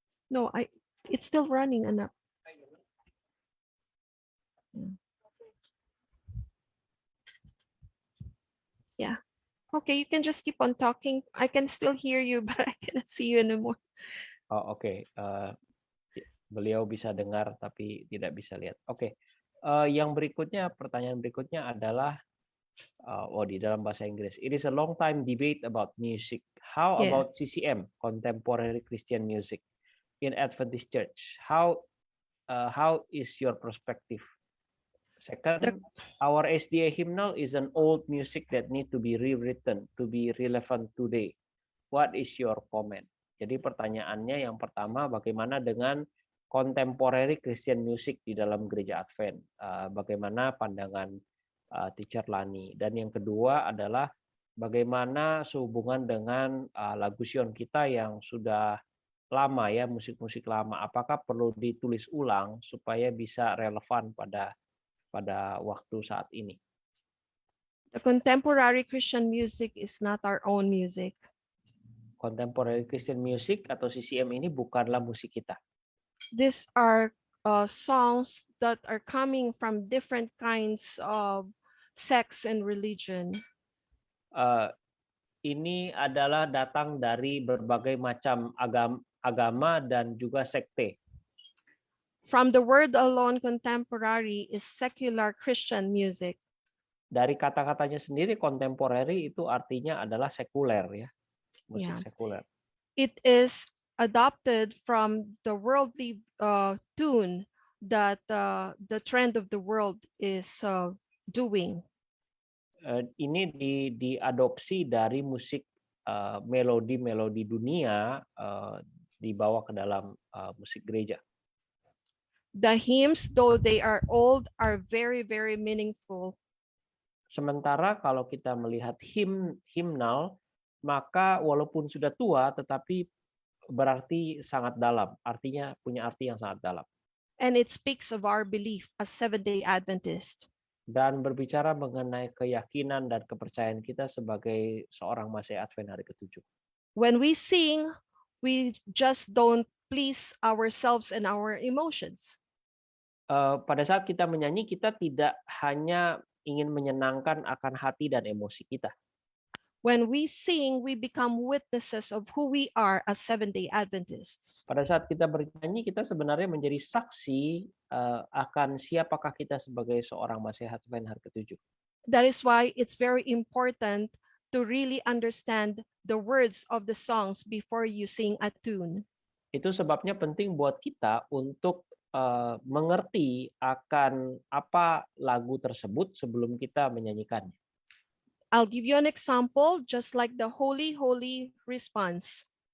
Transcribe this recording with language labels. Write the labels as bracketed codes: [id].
[en] No, it's still running, anak. Yeah. Okay, you can just keep on talking. I can still hear you, but I cannot see you anymore. [id] Oh, oke. Beliau bisa dengar tapi tidak bisa lihat. Oke. Yang berikutnya, pertanyaan berikutnya adalah di dalam bahasa Inggris. [en] It is a long time debate about music. How about CCM, contemporary Christian music, in Adventist Church? How is your perspective? Second, our SDA hymnal is an old music that need to be rewritten to be relevant today. What is your comment? [id] Jadi pertanyaannya yang pertama, bagaimana dengan contemporary Christian music di dalam gereja Advent? Bagaimana pandangan Teacher Lani? Dan yang kedua adalah bagaimana sehubungan dengan lagu Sion kita yang sudah lama musik-musik lama, apakah perlu ditulis ulang supaya bisa relevan pada waktu saat ini? [en] The contemporary Christian music is not our own music. [id] Contemporary Christian music atau CCM ini bukanlah musik kita. [en] These are songs that are coming from different kinds of sects and religion. [id] Ini adalah datang dari berbagai macam agama dan juga sekte. [en] From the word alone, contemporary is secular Christian music. [id] Dari kata-katanya sendiri, contemporary itu artinya adalah sekuler ya, musik [en] Yeah. [id] sekuler. [en] It is adopted from the worldly tune that the trend of the world is doing. [id] Ini diadopsi dari musik melodi-melodi dunia, dibawa ke dalam musik gereja. [en] The hymns, though they are old, are very, very meaningful. [id] Sementara kalau kita melihat himnal, maka walaupun sudah tua, tetapi berarti sangat dalam. Artinya punya arti yang sangat dalam. [en] And it speaks of our belief as Seventh-day Adventist. [id] Dan berbicara mengenai keyakinan dan kepercayaan kita sebagai seorang Masih Advent hari ke-7. [en] When we sing, we just don't please ourselves and our emotions. [id] Pada saat kita menyanyi, kita tidak hanya ingin menyenangkan akan hati dan emosi kita. [en] When we sing, we become witnesses of who we are as Seventh-day Adventists. [id] Pada saat kita bernyanyi, kita sebenarnya menjadi saksi akan siapakah kita sebagai seorang Masih Advent hari ke-7. [en] That is why it's very important to really understand the words of the songs before you sing a tune. [id] Itu sebabnya penting buat kita untuk mengerti akan apa lagu tersebut sebelum kita menyanyikannya. [en] I'll give you an example, just like the Holy, Holy response.